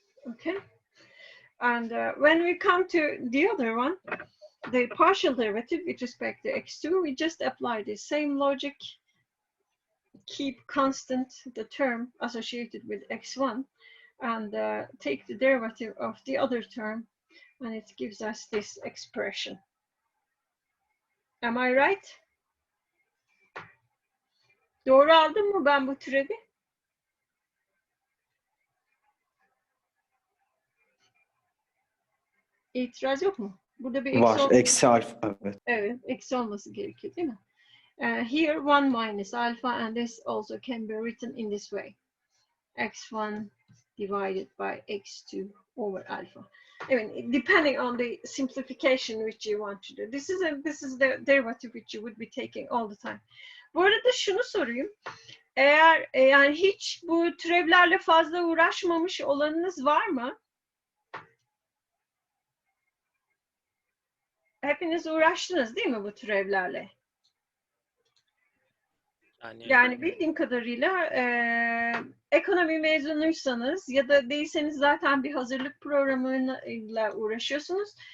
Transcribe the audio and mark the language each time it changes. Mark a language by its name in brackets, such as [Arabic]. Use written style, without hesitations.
[English] Okay. And when we come to the other one, the partial derivative with respect to x2, we just apply the same logic, keep constant the term associated with x1, and take the derivative of the other term, and it gives us this expression. Am I right? [Turkish] Doğru aldım mı ben bu türevi? İtiraz yok mu? Burada bir eksi Var. Eksi alfa. Evet. Evet, eksi olması gerekiyor değil mi? [English] Here 1 minus alpha, and this also can be written in this way. x1 divided by x2 over alpha. I mean, depending on the simplification which you want to do. This is the derivative which you would be taking all the time. [Turkish] Bu arada şunu sorayım. Eğer yani hiç bu türevlerle fazla uğraşmamış olanınız var mı? Hepiniz uğraştınız değil mi bu türevlerle? Yani bildiğim kadarıyla ekonomi mezunuysanız ya da değilseniz zaten bir hazırlık programıyla uğraşıyorsunuz.